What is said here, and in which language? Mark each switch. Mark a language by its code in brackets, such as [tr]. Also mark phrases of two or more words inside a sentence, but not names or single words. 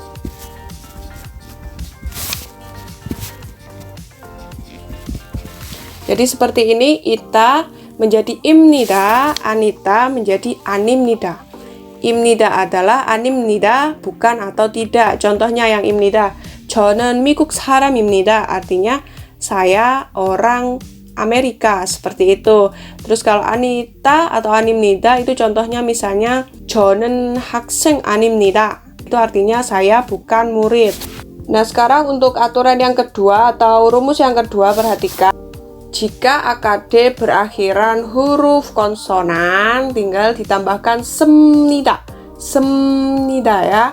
[id] Jadi seperti ini, ita menjadi imnida, anita menjadi animnida. Imnida adalah animnida, bukan atau tidak. Contohnya yang imnida, [ko] 저는 미국 사람입니다, [id] artinya saya orang Amerika, seperti itu. Terus kalau anita atau animnida itu contohnya misalnya [ko] 저는 학생 아닙니다, [id] itu artinya saya bukan murid. Nah, sekarang untuk aturan yang kedua atau rumus yang kedua, perhatikan. Jika akd berakhiran huruf konsonan, tinggal ditambahkan semnida ya.